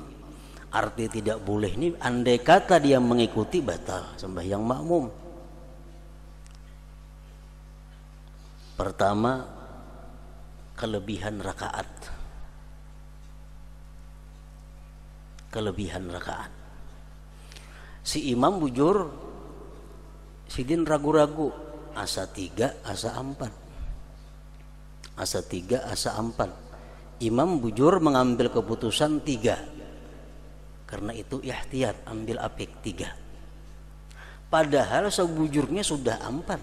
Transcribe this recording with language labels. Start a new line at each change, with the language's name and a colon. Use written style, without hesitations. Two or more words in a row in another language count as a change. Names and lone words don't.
Indonesian: Arti tidak boleh ini, andai kata dia mengikuti, batal sembahyang makmum. Pertama, kelebihan rakaat. Kelebihan rakaat.
Banjar: Si imam bujur, sidin ragu-ragu, asa 3, asa 4. Asa 3, asa 4. Imam bujur mengambil keputusan 3. Karena itu ihtiyat, ambil apik 3. Padahal sebujurnya sudah 4.